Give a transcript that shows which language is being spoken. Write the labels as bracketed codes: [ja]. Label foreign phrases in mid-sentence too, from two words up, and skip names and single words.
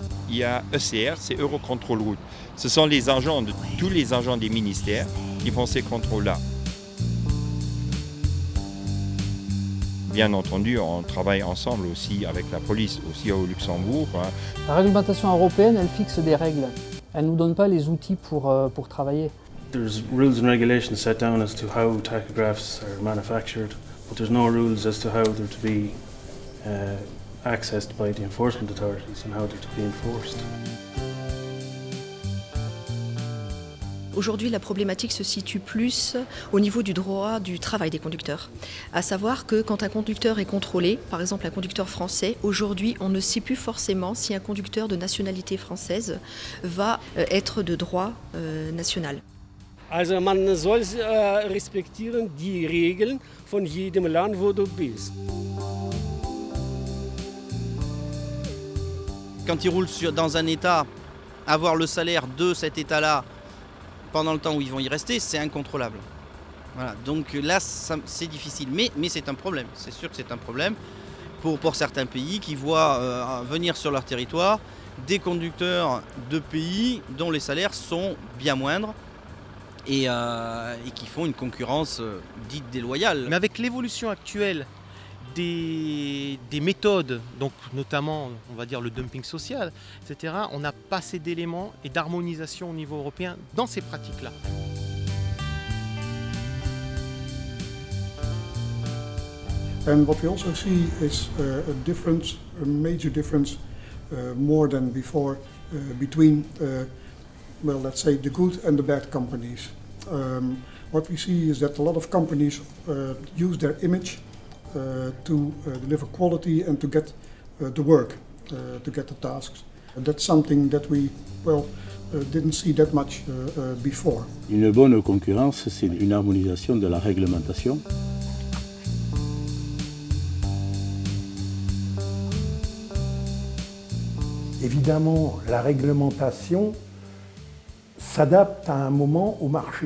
[fr] il y a ECR, c'est Eurocontrol Route. Ce sont les agents de tous les agents des ministères qui font ces contrôles-là. Bien entendu, on travaille ensemble aussi avec la police, aussi au Luxembourg. La réglementation européenne, elle fixe des règles. Elle ne nous donne pas les outils pour travailler. [en] There's rules and regulations set down as to how tachographs are manufactured, but there's no rules as to how they're to be accessed by the enforcement authorities and how they're to be enforced. [fr] Aujourd'hui, la problématique se situe plus au niveau du droit du travail des conducteurs. À savoir que quand un conducteur est contrôlé, par exemple un conducteur français, aujourd'hui on ne sait plus forcément si un conducteur de nationalité française va être de droit national. [de] Also man soll respektieren die Regeln von jedem Land, wo du bist. [fr] Quand ils roulent dans un état, avoir le salaire de cet état-là pendant le temps où ils vont y rester, c'est incontrôlable. Voilà, donc là, c'est difficile, mais c'est un problème. C'est sûr que c'est un problème pour certains pays qui voient venir sur leur territoire des conducteurs de pays dont les salaires sont bien moindres et qui font une concurrence dite déloyale. Mais avec l'évolution actuelle des méthodes, donc notamment on va dire le dumping social, etc., on n'a pas assez d'éléments et d'harmonisation au niveau européen dans ces pratiques-là. [en] And what we also see is a major difference, more than before, between, well, let's say, the good and the bad companies. What we see is that a lot of companies use their image to deliver quality and to get the work, to get the tasks. That's something that we, well, didn't see that much before. [fr] Une bonne concurrence, c'est une harmonisation de la réglementation. Évidemment, la réglementation s'adapte à un moment au marché.